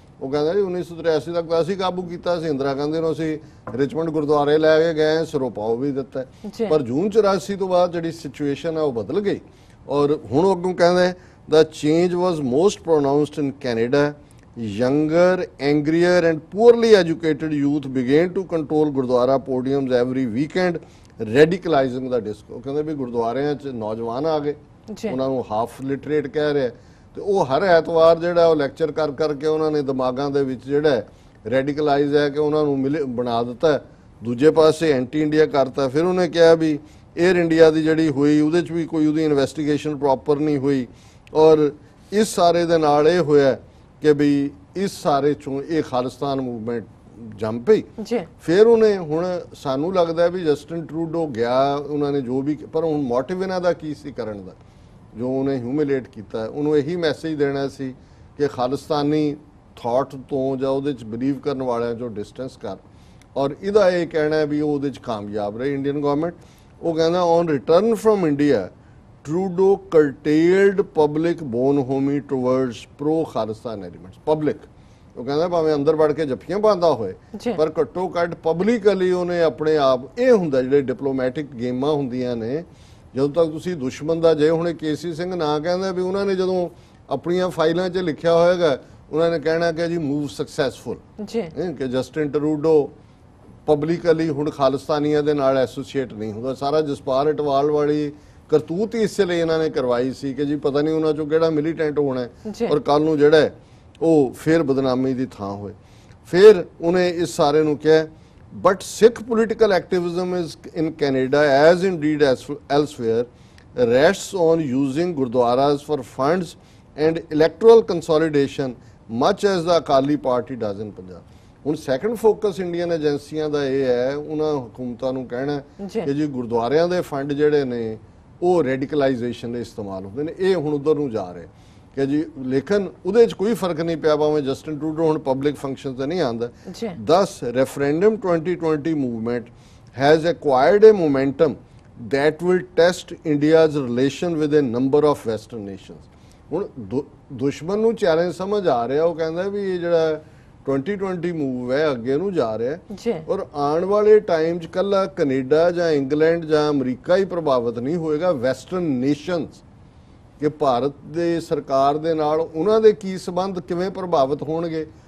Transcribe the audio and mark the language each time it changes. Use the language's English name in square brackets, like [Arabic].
[Punjabi] ਉਹ ਕਹਿੰਦਾ ਜੀ 1983 ਤੱਕ ਤਾਂ ਅਸੀਂ ਕਾਬੂ ਕੀਤਾ ਸੀ, ਇੰਦਰਾ ਗਾਂਧੀ ਨੂੰ ਅਸੀਂ ਰਿਚਮੰਡ ਗੁਰਦੁਆਰੇ ਲੈ ਕੇ ਗਏ, ਸਰੋਪਾਓ ਵੀ ਦਿੱਤਾ, ਪਰ ਜੂਨ 84 ਤੋਂ ਬਾਅਦ ਜਿਹੜੀ ਸਿਚੁਏਸ਼ਨ ਹੈ ਉਹ ਬਦਲ ਗਈ। ਔਰ ਹੁਣ ਅੱਗੋਂ ਕਹਿੰਦੇ [English] the change was most pronounced in Canada. Younger, angrier and poorly educated youth began to control Gurdwara podiums every weekend, radicalizing the disco। [Punjabi] ਕਹਿੰਦੇ ਵੀ ਗੁਰਦੁਆਰਿਆਂ 'ਚ ਨੌਜਵਾਨ ਆ ਗਏ, ਉਹਨਾਂ ਨੂੰ ਹਾਫ ਲਿਟਰੇਟ ਕਹਿ ਰਿਹਾ, ਤੇ ਉਹ ਹਰ ਐਤਵਾਰ ਜਿਹੜਾ ਉਹ ਲੈਕਚਰ ਕਰ ਕਰਕੇ ਉਹਨਾਂ ਨੇ ਦਿਮਾਗਾਂ ਦੇ ਵਿੱਚ ਜਿਹੜਾ ਰੈਡੀਕਲਾਈਜ਼ ਹੈ ਕਿ ਉਹਨਾਂ ਨੂੰ ਬਣਾ ਦਿੱਤਾ। ਦੂਜੇ ਪਾਸੇ ਐਂਟੀ ਇੰਡੀਆ ਕਰਤਾ। ਫਿਰ ਉਹਨੇ ਕਿਹਾ ਵੀ 에ਅਰ ਇੰਡੀਆ ਦੀ ਜਿਹੜੀ ਹੋਈ ਉਹਦੇ 'ਚ ਵੀ ਕੋਈ ਉਹਦੀ ਇਨਵੈਸਟੀਗੇਸ਼ਨ ਪ੍ਰੋਪਰ ਨਹੀਂ ਹੋਈ, ਔਰ ਇਸ ਸਾਰੇ ਦੇ ਨਾਲ ਇਹ ਹੋਇਆ ਕਿ ਵੀ ਇਸ ਸਾਰੇ ਚੋਂ ਇਹ ਖਾਲਿਸਤਾਨ ਮੂਵਮੈਂਟ ਜੰਮ ਪਈ। ਫਿਰ ਉਹਨੇ ਹੁਣ ਸਾਨੂੰ ਲੱਗਦਾ ਵੀ ਜਸਟਿਨ ਟਰੂਡੋ ਗਿਆ, ਉਹਨਾਂ ਨੇ ਜੋ ਵੀ, ਪਰ ਹੁਣ ਮੋਟਿਵ ਇਹਨਾਂ ਦਾ ਕੀ ਸੀ ਕਰਨ ਦਾ? ਜੋ ਉਹਨੇ ਹਿਊਮਿਲੇਟ ਕੀਤਾ, ਉਹਨੂੰ ਇਹੀ ਮੈਸੇਜ ਦੇਣਾ ਸੀ ਕਿ ਖਾਲਿਸਤਾਨੀ ਥਾਟ ਤੋਂ ਜਾਂ ਉਹਦੇ 'ਚ ਬਿਲੀਵ ਕਰਨ ਵਾਲਿਆਂ 'ਚੋਂ ਡਿਸਟੈਂਸ ਕਰ, ਔਰ ਇਹਦਾ ਇਹ ਕਹਿਣਾ ਵੀ ਉਹ ਉਹਦੇ 'ਚ ਕਾਮਯਾਬ ਰਹੇ ਇੰਡੀਅਨ ਗਵਰਨਮੈਂਟ। ਉਹ ਕਹਿੰਦਾ [English] On return from India Trudeau curtailed public bonhomie towards pro-Khalistan elements. [Punjabi] Public, ਉਹ ਕਹਿੰਦਾ ਭਾਵੇਂ ਅੰਦਰ ਵੜ ਕੇ ਜੱਫੀਆਂ ਪਾਉਂਦਾ ਹੋਏ, ਪਰ ਘੱਟੋ ਘੱਟ ਪਬਲਿਕਲੀ ਉਹਨੇ ਆਪਣੇ ਆਪ, ਇਹ ਹੁੰਦਾ ਜਿਹੜੇ ਡਿਪਲੋਮੈਟਿਕ ਗੇਮਾਂ ਹੁੰਦੀਆਂ ਨੇ, ਜਦੋਂ ਤੱਕ ਤੁਸੀਂ ਦੁਸ਼ਮਣ ਦਾ, ਜੇ ਹੁਣੇ ਕੇਸੀ ਸਿੰਘ ਨਾ ਕਹਿੰਦਾ ਵੀ ਉਹਨਾਂ ਨੇ ਜਦੋਂ ਆਪਣੀਆਂ ਫਾਈਲਾਂ 'ਚ ਲਿਖਿਆ ਹੋਏਗਾ ਉਹਨਾਂ ਨੇ ਕਹਿਣਾ ਕਿ ਜੀ ਮੂਵ ਸਕਸੈਸਫੁਲ, ਕਿ ਜਸਟਿਨ ਟਰੂਡੋ ਪਬਲਿਕਲੀ ਹੁਣ ਖਾਲਿਸਤਾਨੀਆਂ ਦੇ ਨਾਲ ਐਸੋਸੀਏਟ ਨਹੀਂ ਹੁੰਦਾ। ਸਾਰਾ ਜਸਪਾਲ ਇਟਵਾਲ ਵਾਲੀ ਕਰਤੂਤ ਹੀ ਇਸ ਲਈ ਇਹਨਾਂ ਨੇ ਕਰਵਾਈ ਸੀ ਕਿ ਜੀ ਪਤਾ ਨਹੀਂ ਉਹਨਾਂ ਚੋਂ ਕਿਹੜਾ ਮਿਲੀਟੈਂਟ ਹੋਣਾ ਔਰ ਕੱਲ ਨੂੰ ਜਿਹੜਾ ਉਹ ਫਿਰ ਬਦਨਾਮੀ ਦੀ ਥਾਂ ਹੋਏ। ਫਿਰ ਉਹਨੇ ਇਸ ਸਾਰੇ ਨੂੰ ਕਿਹਾ [English] But Sikh political activism is in Canada as indeed elsewhere rests on using gurdwaras for funds and electoral consolidation much as the Akali Party does in Punjab। [Punjabi] ਹੁਣ ਸੈਕੰਡ ਫੋਕਸ ਇੰਡੀਅਨ ਏਜੰਸੀਆਂ ਦਾ ਇਹ ਹੈ, ਉਹਨਾਂ ਹਕੂਮਤਾਂ ਨੂੰ ਕਹਿਣਾ ਕਿ ਜੀ ਗੁਰਦੁਆਰਿਆਂ ਦੇ ਫੰਡ ਜਿਹੜੇ ਨੇ ਉਹ ਰੈਡੀਕਲਾਈਜੇਸ਼ਨ ਦੇ ਇਸਤੇਮਾਲ ਹੁੰਦੇ ਨੇ, ਇਹ ਹੁਣ ਉਧਰ ਨੂੰ ਜਾ ਰਹੇ ਕਿ ਜੀ, ਲੇਕਿਨ ਉਹਦੇ 'ਚ ਕੋਈ ਫਰਕ ਨਹੀਂ ਪਿਆ ਭਾਵੇਂ ਜਸਟਿਨ ਟਰੂਡੋ ਹੁਣ ਪਬਲਿਕ ਫੰਕਸ਼ਨ ਤੇ ਨਹੀਂ ਆਉਂਦਾ। [English] This referendum 2020 movement has acquired a momentum that will test India's relation with a number of western nations। [Punjabi] ਹੁਣ ਦੁਸ਼ਮਣ ਨੂੰ ਚੈਲੰਜ ਸਮਝ ਆ ਰਿਹਾ, ਉਹ ਕਹਿੰਦਾ ਵੀ ਇਹ ਜਿਹੜਾ 2020 ਮੂਵ ਹੈ ਅੱਗੇ ਨੂੰ ਜਾ ਰਿਹਾ, ਔਰ ਆਉਣ ਵਾਲੇ ਟਾਈਮ 'ਚ ਕੱਲਾ ਕੈਨੇਡਾ ਜਾਂ ਇੰਗਲੈਂਡ ਜਾਂ ਅਮਰੀਕਾ ਹੀ ਪ੍ਰਭਾਵਿਤ ਨਹੀਂ ਹੋਏਗਾ, ਵੈਸਟਰਨ ਨੇਸ਼ਨਸ, ਕਿ ਭਾਰਤ ਦੇ ਸਰਕਾਰ ਦੇ ਨਾਲ ਉਹਨਾਂ ਦੇ ਕੀ ਸੰਬੰਧ ਕਿਵੇਂ ਪ੍ਰਭਾਵਿਤ ਹੋਣਗੇ।